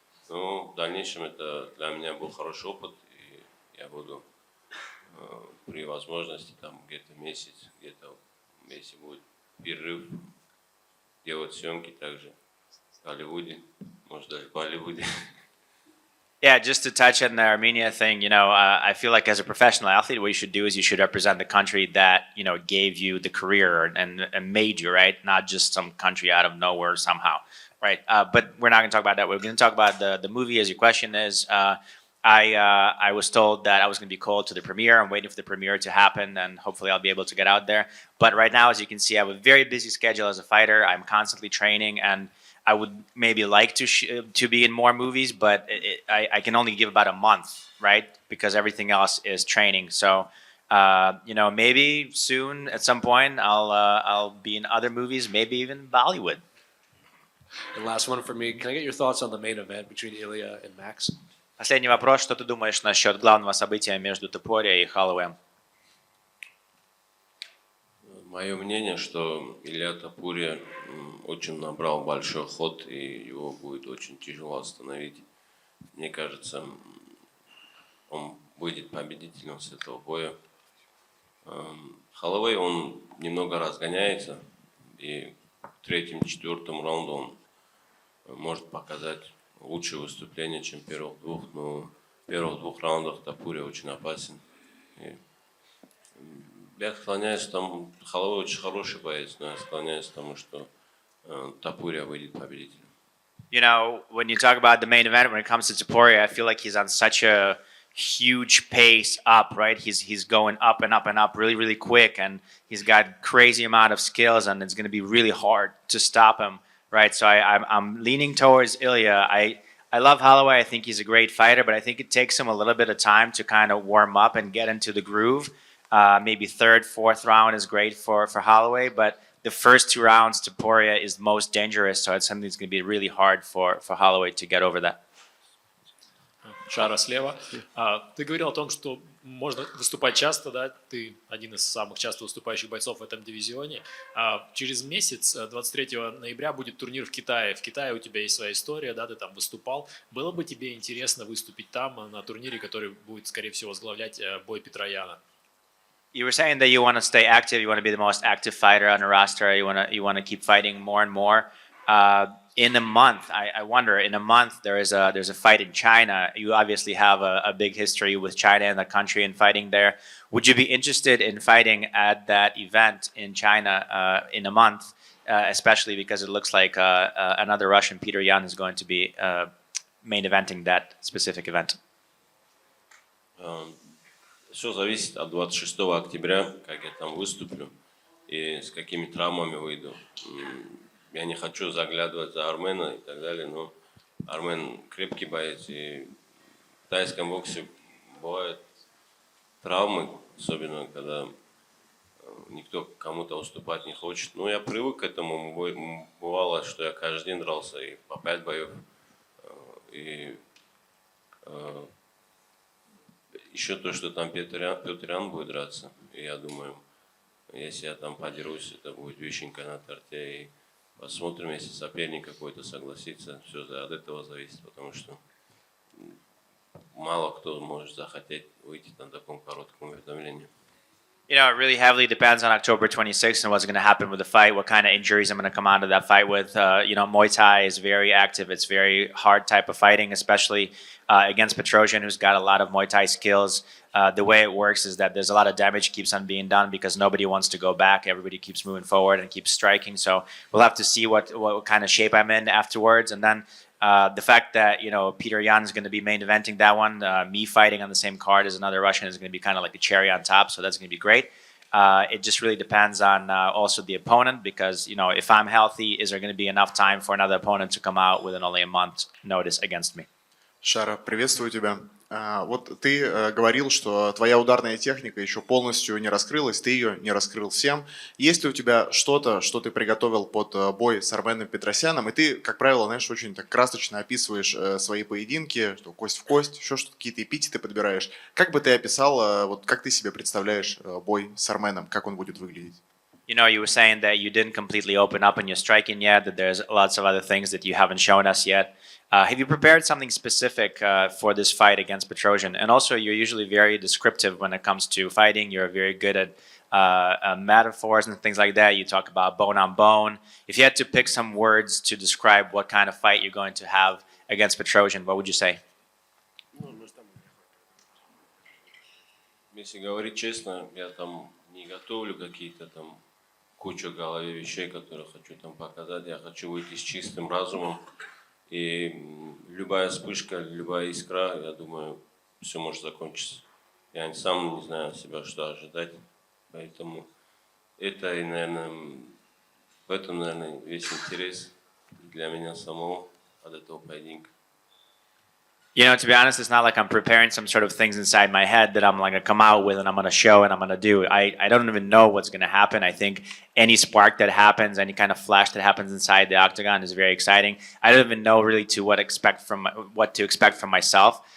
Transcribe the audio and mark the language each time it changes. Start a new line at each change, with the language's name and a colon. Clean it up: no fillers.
Russian: Но в дальнейшем это для меня был хороший опыт, и я буду при возможности там где-то месяц, если будет перерыв, делать съемки также в Голливуде, может даже в Болливуде.
English: Yeah, just to touch on the Armenia thing, I feel like as a professional athlete, what you should do is you should represent the country that, gave you the career and made you, right? Not just some country out of nowhere somehow, right? But we're not going to talk about that. We're going to talk about the movie, as your question is. I was told that I was going to be called to the premiere. I'm waiting for the premiere to happen, and hopefully I'll be able to get out there. But right now, as you can see, I have a very busy schedule as a fighter. I'm constantly training, and I would maybe like to be in more movies, but I can only give about a month, right? Because everything else is training. So, maybe soon at some point I'll be in other movies, maybe even Bollywood. And last one for me. Can I get your thoughts on the main event between Ilya and Max?
Russian: Последний вопрос. Что ты думаешь насчет главного события между Topuria и Holloway? Мое мнение, что Илья Topuria очень набрал большой ход, и его будет очень тяжело остановить. Мне кажется, он выйдет победителем с этого боя. Holloway, он немного разгоняется, и в третьем-четвертом раунде он может показать лучшее выступление, чем в первых двух, но в первых двух раундах Topuria очень опасен. И Я склоняюсь к тому, Holloway очень хороший боец, но я склоняюсь к тому, что Topuria выйдет победителем.
English: You know, when you talk about the main event, when it comes to Topuria, I feel like he's on such a huge pace up, right? He's going up and up and up really, really quick, and he's got crazy amount of skills, and it's going to be really hard to stop him, right? So I'm leaning towards Ilya. I love Holloway. I think he's a great fighter, but I think it takes him a little bit of time to kind of warm up and get into the groove. Maybe third, fourth round is great for Holloway, but the first 2 rounds, Topuria is most dangerous, so it's something that's going to be really hard for Holloway to get over that.
Russian: Шара слева. Ты говорил о том, что можно выступать часто, да? Ты один из самых часто выступающих бойцов в этом дивизионе. Через месяц, 23 ноября, будет турнир в Китае. В Китае у тебя есть своя история, да? Ты там выступал. Было бы тебе интересно выступить там на турнире, который будет, скорее всего, возглавлять бой Петросяна?
English: You were saying that you want to stay active, you want to be the most active fighter on the roster, you want to keep fighting more and more. In a month, I wonder, in a month there's a fight in China. You obviously have a big history with China and the country and fighting there. Would you be interested in fighting at that event in China in a month, especially because it looks like another Russian, Petrosyan, is going to be main eventing that specific event?
Russian: Все зависит от 26 октября, как я там выступлю и с какими травмами выйду. Я не хочу заглядывать за Армена и так далее, но Армен крепкий боец, и в тайском боксе бывают травмы, особенно когда никто кому-то уступать не хочет. Но я привык к этому, бывало, что я каждый день дрался и по 5 боев. И еще то, что там Петросян будет драться, и я думаю, если я там подерусь, это будет вишенка на торте, и посмотрим, если соперник какой-то согласится, все от этого зависит, потому что мало кто может захотеть выйти на таком коротком уведомлении.
English: You know, it really heavily depends on October 26th and what's going to happen with the fight, what kind of injuries I'm going to come out of that fight with. You know, Muay Thai is very active. It's very hard type of fighting, especially against Petrosyan, who's got a lot of Muay Thai skills. The way it works is that there's a lot of damage keeps on being done because nobody wants to go back. Everybody keeps moving forward and keeps striking. So we'll have to see what kind of shape I'm in afterwards. And then the fact that, you know, Petrosyan is going to be main eventing that one, me fighting on the same card as another Russian is going to be kind of like a cherry on top. So that's going to be great. It just really depends on also the opponent because, you know, if I'm healthy, is there going to be enough time for another opponent to come out within only a month's notice against me?
Russian: Шара, приветствую тебя. Вот ты говорил, что твоя ударная техника еще полностью не раскрылась, ты ее не раскрыл всем. Есть ли у тебя что-то, что ты приготовил под бой с Арменом Петросяном? И ты, как правило, знаешь, очень так красочно описываешь свои поединки, что кость в кость, еще что-то, какие-то эпитеты подбираешь. Как бы ты описал, вот как ты себе представляешь бой с Арменом, как он будет выглядеть?
English: You know, you were saying that you didn't completely open up in your striking yet, that there's lots of other things that you haven't shown us yet. Have you prepared something specific for this fight against Petrosyan? And also, you're usually very descriptive when it comes to fighting. You're very good at metaphors and things like that. You talk about bone on bone. If you had to pick some words to describe what kind of fight you're going to have against Petrosyan, what would you say?
Russian: Если говорить честно, я там не готовлю какие-то там кучу в голове вещей, которые хочу там показать. Я хочу выйти с чистым разумом. И любая вспышка, любая искра, я думаю, все может закончиться. Я сам не знаю себя, что ожидать. Поэтому это, и, наверное, в этом, наверное, весь интерес для меня самого от этого поединка.
English: You know, to be honest, it's not like I'm preparing some sort of things inside my head that I'm like going to come out with and I'm going to show and I'm going to do. I don't even know what's going to happen. I think any spark that happens, any kind of flash that happens inside the octagon is very exciting. I don't even know really what to expect from myself.